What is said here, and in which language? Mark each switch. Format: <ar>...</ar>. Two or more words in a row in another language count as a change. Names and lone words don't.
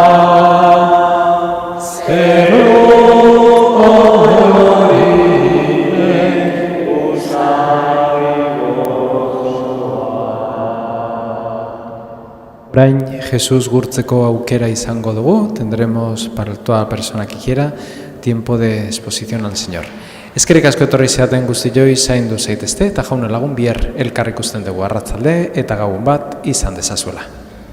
<eu>Orain, Jesus gurtzeko aukera izango dugu,</eu> <es>tendremos para toda persona que quiera tiempo de exposición al Señor.</es> <eu>Eskerrik asko etorri zeaten guztioi zaindu zaitezte eta jauna lagun bihar elkar ikusten dugu arratzalde eta gabon bat izan dezazuela.</eu>